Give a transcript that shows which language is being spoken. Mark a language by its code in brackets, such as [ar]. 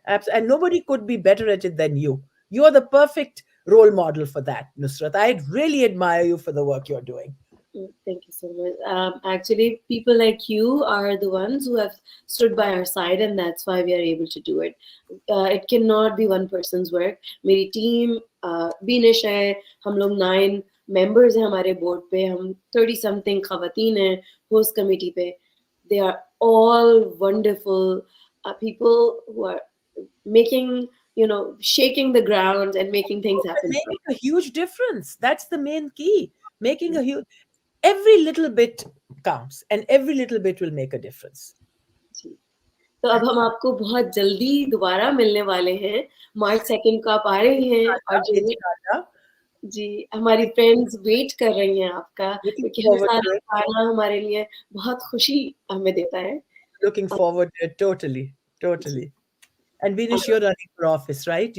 [en] And nobody could be better at it than you. You're the perfect role model for that, Nusrat. I really admire you for the work you're doing. Thank you so much. Actually, people like you are the ones who have stood by our side, and that's why we are able to do it. It cannot be one person's work. [hi] मेरी team, Beenish है, हम लोग 9 members हैं हमारे board पे, हम 30 something खवातीन हैं host committee पे. [en] They are all wonderful people who are making, shaking the ground and making things happen. Making a huge difference. That's the main key. Making a huge. Every little bit counts, and every little bit will make a difference. [hi] तो अब हम आपको बहुत जल्दी दोबारा मिलने वाले हैं. March 2nd को आप आ रही हैं और जी हमारी फ्रेंड्स वेट कर रही हैं आपका, क्योंकि हमारा खाना हमारे लिए बहुत खुशी हमें देता है. [en] Looking forward to it. Totally. And Beenish, you're running for office, right?